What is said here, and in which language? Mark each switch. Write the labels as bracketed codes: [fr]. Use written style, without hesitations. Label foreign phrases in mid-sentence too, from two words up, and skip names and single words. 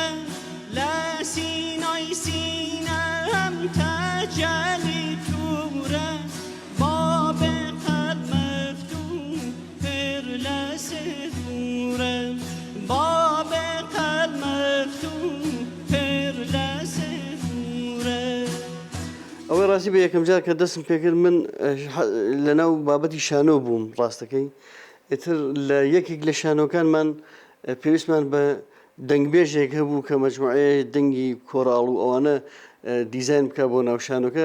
[fa] لا سینای سینم تجلی توره، باب قلب مفتوح پر لسفوره، باب قلب مفتوح پر لسفوره. [ckb] ئەوەی ڕاستی بە یەکەم جار کە دەستم پێکرد من لەناو بابەتی شانۆ بووم ڕاستەکەی. ئیتر لە یەکێک لە شانۆکانمان پێویستمان بە دەنگبێژێک هەبوو کە مەجموعەیە دەنگی کۆڕاڵ و ئەوانە دیزاین بکە بۆ ناو شانۆکە.